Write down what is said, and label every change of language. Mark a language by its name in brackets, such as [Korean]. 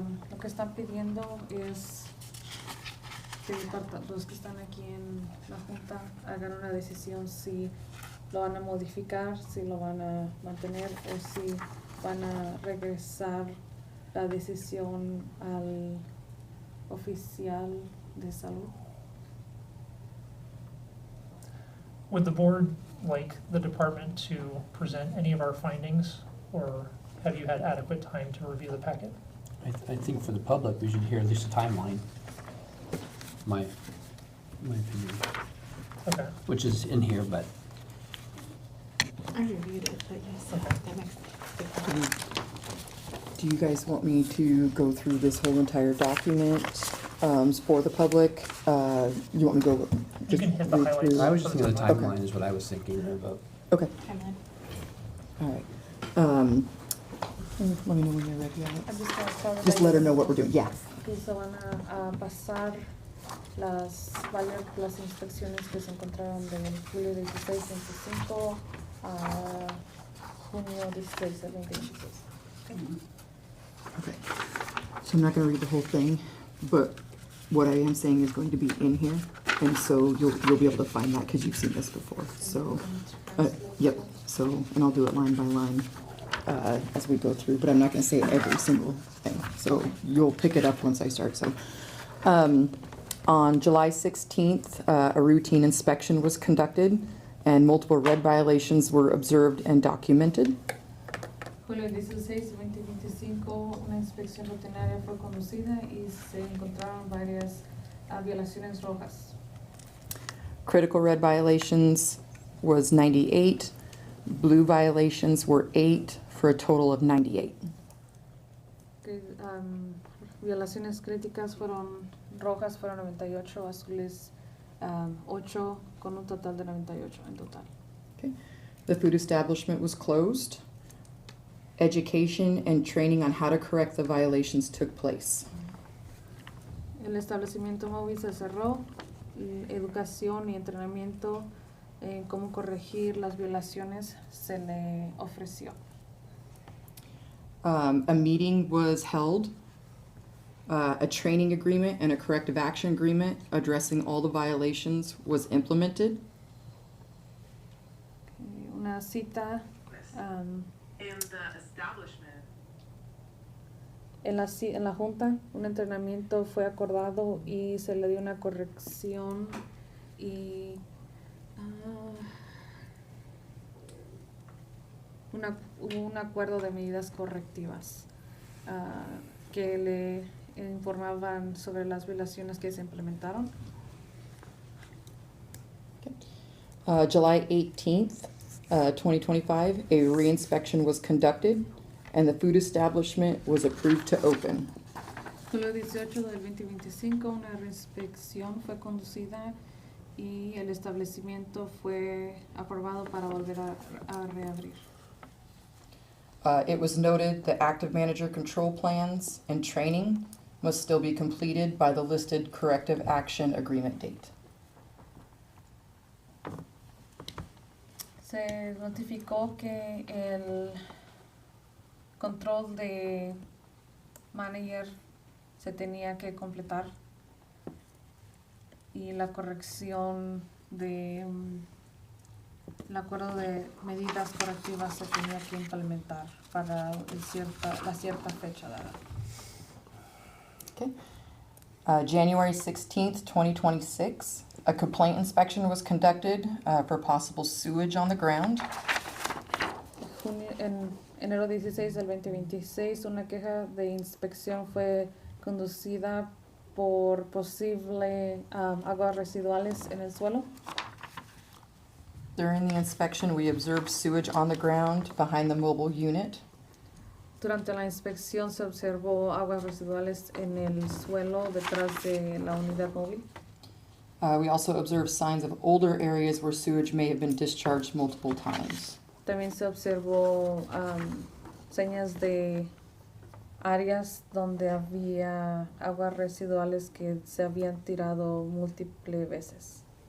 [Spanish] Lo que están pidiendo es que los que están aquí en la Junta hagan una decisión si lo van a modificar, si lo van a mantener o si van a regresar la decisión al oficial de salud. [English] Would the board like the department to present any of our findings, or have you had adequate time to review the packet? I think for the public, we should hear at least a timeline, my opinion. Okay. Which is in here, but I reviewed it, but yes, that makes Do you guys want me to go through this whole entire document for the public? You want me to go? You can hit the read highlights. through? I was just thinking the Okay. timeline is what I was thinking about. Okay, timeline. all right. Let me know when you're ready, I'm Alex. just gonna start with Just let her know what we're doing, yeah. [Spanish] Que se van a pasar las inspecciones que se encontraron de julio 16, 25 a junio 16, 2026. [English] Okay. So I'm not gonna read the whole thing, but what I am saying is going to be in here, and so you'll be able to find that, because you've seen this before, so. Yep, so, and I'll do it line by line as we go through, but I'm not gonna say every single thing, so you'll pick it up once I start, so. On July 16th, a routine inspection was conducted, and multiple red violations were observed and documented. [Spanish] Julio 16, 2025, una inspección rutinaria fue conducida y se encontraron varias violaciones rojas. [English] Critical red violations was 98, blue violations were 8, for a total of 98. [Spanish] Violaciones críticas rojas fueron 98, azules 8, con un total de 98 en total. [English] Okay. The food establishment was closed. Education and training on how to correct the violations took place. [Spanish] El establecimiento móvil se cerró, educación y entrenamiento en cómo corregir las violaciones se le ofreció. [English] A meeting was held. A training agreement and a corrective action agreement addressing all the violations was implemented. [Spanish] Una cita [English] In the establishment. [Spanish] en la junta, un entrenamiento fue acordado y se le dio una corrección y hubo un acuerdo de medidas correctivas que le informaban sobre las violaciones que se implementaron. [English] July 18th, 2025, a reinspection was conducted. and the food establishment was approved to open. [Spanish] Julio 18 del 2025, una inspección fue conducida y el establecimiento fue aprobado para volver a reabrir. [English] It was noted the active manager control plans and training must still be completed by the listed corrective action agreement date. [Spanish] Se notificó que el control de manager se tenía que completar y la corrección de el acuerdo de medidas correctivas se tenía que implementar para la cierta fecha dada. [English] Okay. January 16th, 2026, a complaint inspection was conducted for possible sewage on the ground. [Spanish] En enero 16 del 2026, una queja de inspección fue conducida por posible aguas residuales en el suelo. [English] During the inspection, we observed sewage on the ground behind the mobile unit. [Spanish] Durante la inspección se observó aguas residuales en el suelo detrás de la unidad móvil. [English] We also observed signs of older areas where sewage may have been discharged multiple times. [Spanish] También se observó señas de áreas donde había aguas residuales que se habían tirado múltiples veces.